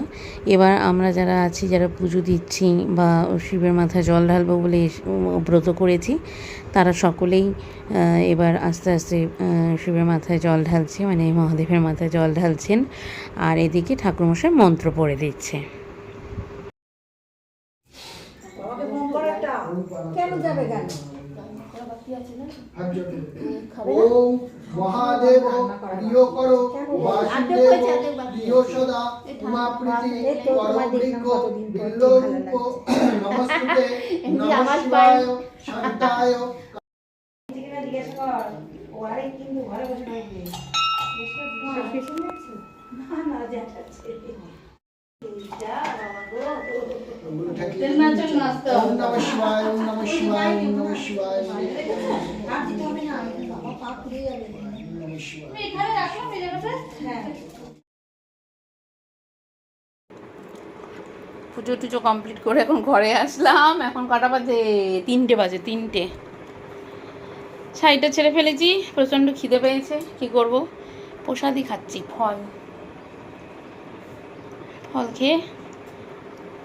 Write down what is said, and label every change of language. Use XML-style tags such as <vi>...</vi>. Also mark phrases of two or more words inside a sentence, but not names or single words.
<bn>এবার আমরা যারা আছি, যারা পুজো দিচ্ছি বা শিবের মাথায় জল ঢালবো বলে ব্রত করেছি, তারা সকলেই এবার আস্তে আস্তে শিবের মাথায় জল ঢালছে, মানে মহাদেবের মাথায় জল ঢালছেন। আর এদিকে ঠাকুরমশাই মন্ত্র পড়ে দিচ্ছে। কেন যাবে কেন?</bn> <sa>ओम महादेव प्रिय करो वासुदेव प्रिय सदा उमा प्रीति करो वृक्ष बिल्ल रूप नमस्ते नमः शिवाय शांताय</sa> <bn>জিজ্ঞেস কর ও আরে কিন্তু ঘরে বসে থাকবে। না না যাচ্ছে</bn> <sa>ओम नमः शिवाय ओम नमः शिवाय ओम नमः शिवाय ओम नमः शिवाय।</sa> <bn>পুজো টুজো কমপ্লিট করে এখন ঘরে আসলাম। এখন কটা বাজে? 3টে বাজে, 3টে। শাড়িটা ছেড়ে ফেলেছি, প্রচণ্ড খিদে পেয়েছে। কি করব, প্রসাদই খাচ্ছি, ফল খেয়ে</bn>